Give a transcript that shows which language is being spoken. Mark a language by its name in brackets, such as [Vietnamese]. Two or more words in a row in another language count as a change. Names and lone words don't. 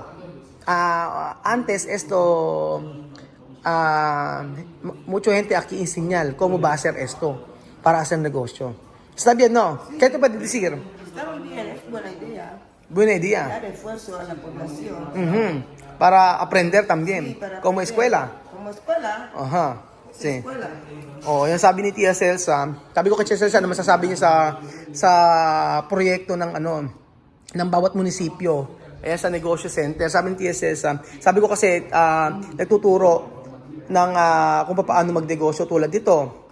[Spanish] Antes esto, mucha gente aquí enseñar cómo va a hacer esto para hacer negocio. ¿Está bien, no? ¿Qué te puedes decir? Está muy bien, es buena idea. Buena idea. Dar esfuerzo a la población. Para aprender también, Sí, para como aprender. escuela. Como escuela. Sí. Escuela. [Filipino] Yung sabi ni Tia Celsa, sabi ko kay Tia Celsa, ano masasabi niya sa proyekto ng bawat munisipyo, sa negosyo center. Sabi ni Tia Celsa, sabi ko kasi nagtuturo ng kung paano magnegosyo tulad dito.